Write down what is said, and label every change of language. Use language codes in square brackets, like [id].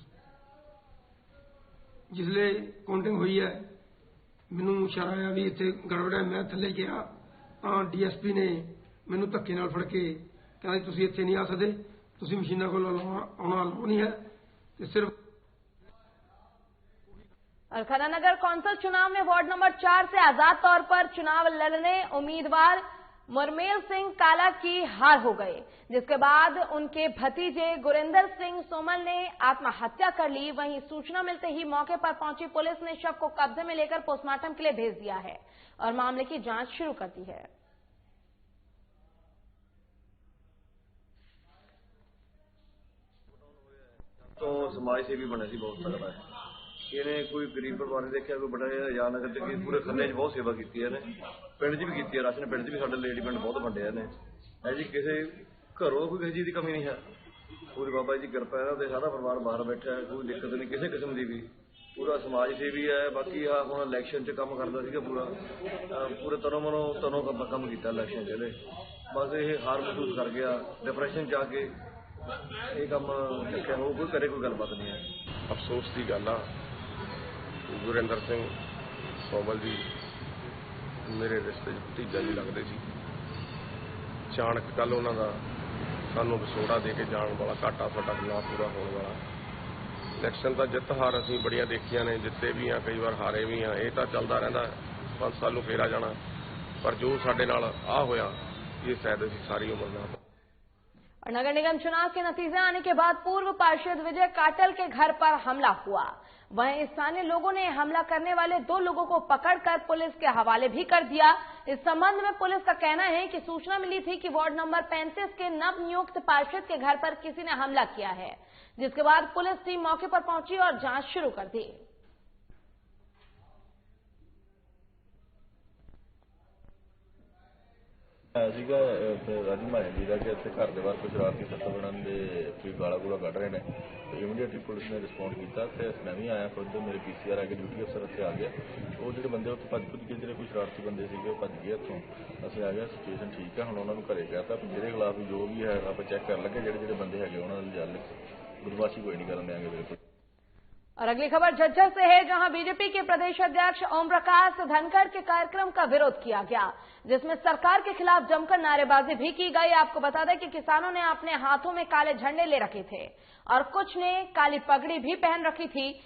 [pa] ਜਿਸਲੇ counting ਹੋਈ ਹੈ ਮੈਨੂੰ ਇਸ਼ਾਰਾ ਆਇਆ ਵੀ ਇੱਥੇ ਗੜਬੜ ਹੈ। ਮੈਂ ਥੱਲੇ ਗਿਆ ਤਾਂ ਡੀਐਸਪੀ ਨੇ ਮੈਨੂੰ ਧੱਕੇ ਨਾਲ ਫੜ ਕੇ ਕਹਿੰਦੇ ਤੁਸੀਂ ਇੱਥੇ ਨਹੀਂ ਆ ਸਕਦੇ, ਤੁਸੀਂ ਮਸ਼ੀਨਾਂ ਕੋਲ ਆਉਣਾ ਅਲਾਉ ਨਹੀਂ ਹੈ ਤੇ ਸਿਰਫ। [hi] और खन्ना नगर कौंसिल चुनाव में वार्ड नंबर 4 से आजाद तौर पर चुनाव लड़ने उम्मीदवार मुरमेल सिंह काला की हार हो गए, जिसके बाद उनके भतीजे गुरिंदर सिंह सोमल ने आत्महत्या कर ली। वहीं सूचना मिलते ही मौके पर पहुंची पुलिस ने शव को कब्जे में लेकर पोस्टमार्टम के लिए भेज दिया है और मामले की जांच शुरू कर दी है। [pa] तो समाज सेवी बने सी बहुत तगड़ा है। ਇਹਨੇ ਕੋਈ ਗਰੀਬ ਪਰਿਵਾਰ ਨੇ ਦੇਖਿਆ, ਕੋਈ ਬੜਾ ਯਾਦ ਨਗਰ ਤੇ ਪੂਰੇ ਖੰਨੇ 'ਚ ਬਹੁਤ ਸੇਵਾ ਕੀਤੀ ਇਹਨੇ, ਪਿੰਡ 'ਚ ਵੀ ਕੀਤੀ ਹੈ, ਰਾਸ਼ਨ ਪਿੰਡ 'ਚ ਵੀ ਸਾਡੇ ਲੇਡੀ ਪਿੰਡ ਬਹੁਤ ਵੰਡਿਆ ਨੇ। ਹੈ ਜੀ ਕਿਸੇ ਘਰੋਂ ਕੋਈ ਕਿਸੇ ਚੀਜ਼ ਦੀ ਕਮੀ ਨਹੀਂ ਹੈ, ਪੂਰੀ ਬਾਬਾ ਜੀ ਦੀ ਕਿਰਪਾ ਹੈ ਤੇ ਸਾਰਾ ਪਰਿਵਾਰ ਬਾਹਰ ਬੈਠਾ ਹੈ, ਕੋਈ ਦਿੱਕਤ ਨਹੀਂ ਕਿਸੇ ਕਿਸਮ ਦੀ ਵੀ। ਪੂਰਾ ਸਮਾਜ ਸੇਵੀ ਹੈ। ਬਾਕੀ ਆ ਹੁਣ ਇਲੈਕਸ਼ਨ 'ਚ ਕੰਮ ਕਰਦਾ ਸੀਗਾ, ਪੂਰੇ ਤਨੋਂ ਕੰਮ ਕੀਤਾ ਇਲੈਕਸ਼ਨ 'ਚ ਇਹਦੇ। ਬਸ ਇਹ ਹਾਰ ਮਹਿਸੂਸ ਕਰ ਗਿਆ, ਡਿਪਰੈਸ਼ਨ 'ਚ ਆ ਕੇ ਇਹ ਕੰਮ ਚੱਕਿਆ ਹੋ, ਕੋਈ ਕਰੇ ਕੋਈ ਗੱਲਬਾਤ ਨਹੀਂ ਹੈ। ਅਫਸੋਸ ਦੀ ਗੱਲ ਆ, ਗੁਰਿੰਦਰ ਸਿੰਘ ਸੋਮਲ ਜੀ ਮੇਰੇ ਰਿਸ਼ਤੇ 'ਚ ਭਤੀਜਾ ਜੀ ਲੱਗਦੇ ਸੀ। ਅਚਾਨਕ ਕੱਲ ਉਹਨਾਂ ਦਾ ਸਾਨੂੰ ਵਿਛੋੜਾ ਦੇ ਕੇ ਜਾਣ ਵਾਲਾ ਘਾਟਾ ਸਾਡਾ ਨਾ ਪੂਰਾ ਹੋਣ ਵਾਲਾ। ਇਲੈਕਸ਼ਨ ਦਾ ਜਿੱਤ ਹਾਰ ਅਸੀਂ ਬੜੀਆਂ ਦੇਖੀਆਂ ਨੇ, ਜਿੱਤੇ ਵੀ ਆ, ਕਈ ਵਾਰ ਹਾਰੇ ਵੀ ਆ, ਇਹ ਤਾਂ ਚੱਲਦਾ ਰਹਿੰਦਾ। 5 ਸਾਲ ਨੂੰ ਫੇਰ ਆ ਜਾਣਾ, ਪਰ ਜੋ ਸਾਡੇ ਨਾਲ ਆ ਹੋਇਆ [hi] ये शायद [pa] ਅਸੀਂ ਸਾਰੀ ਉਮਰ ਨਾ। [hi] और नगर निगम चुनाव के नतीजे आने के बाद पूर्व पार्षद विजय काटल के घर पर हमला हुआ। वहीं स्थानीय लोगों ने हमला करने वाले 2 लोगों को पकड़कर पुलिस के हवाले भी कर दिया। इस संबंध में पुलिस का कहना है कि सूचना मिली थी कि वार्ड नंबर 35 के नवनियुक्त पार्षद के घर पर किसी ने हमला किया है, जिसके बाद पुलिस टीम मौके पर पहुंची और जांच शुरू कर दी। [pa] ਸੀਗਾ ਰਾਜੀ ਮਾਇਆ ਜੀ ਦਾ ਕਿ ਇੱਥੇ ਘਰ ਦੇ ਬਾਹਰ ਕੁਝ ਸ਼ਰਾਰਤੀ ਤੱਤ ਬਣਨ ਦੇ ਕੋਈ ਗਾਲਾਂ ਗੂਲਾਂ ਕੱਢ ਰਹੇ ਨੇ। ਇਮੀਡੀਏਟਲੀ ਪੁਲਿਸ ਨੇ ਰਿਸਪੌਂਡ ਕੀਤਾ ਤੇ ਮੈਂ ਵੀ ਆਇਆ, ਖੁਦ ਮੇਰੇ PCR ਆ ਕੇ ਡਿਊਟੀ ਅਫਸਰ ਇੱਥੇ ਆ ਗਿਆ। ਉਹ ਜਿਹੜੇ ਬੰਦੇ ਉੱਥੇ ਭੱਜ ਕੇ ਜਿਹੜੇ ਕੋਈ ਸ਼ਰਾਰਤੀ ਬੰਦੇ ਸੀਗੇ ਉਹ ਭੱਜ ਗਏ ਇੱਥੋਂ। ਅਸੀਂ ਆ ਗਏ, ਸਿਚੁਏਸ਼ਨ ਠੀਕ ਹੈ, ਹੁਣ ਉਹਨਾਂ ਨੂੰ ਘਰੇ ਕਹਿਤਾ ਜਿਹਦੇ ਖਿਲਾਫ ਜੋ ਵੀ ਹੈ ਆਪਾਂ ਚੈੱਕ ਕਰ ਲੱਗੇ, ਜਿਹੜੇ ਬੰਦੇ ਹੈਗੇ ਉਹਨਾਂ ਨਾਲ ਜਲ ਬਦਮਾਸ਼ੀ ਕੋਈ ਨਹੀਂ ਕਰਨ ਦੇंगे बिल्कुल। [hi] और अगली खबर झज्जर से है, जहां बीजेपी के प्रदेश अध्यक्ष ओम प्रकाश धनखड़ के कार्यक्रम का विरोध किया गया, जिसमें सरकार के खिलाफ जमकर नारेबाजी भी की गई। आपको बता दें कि किसानों ने अपने हाथों में काले झंडे ले रखे थे और कुछ ने काली पगड़ी भी पहन रखी थी।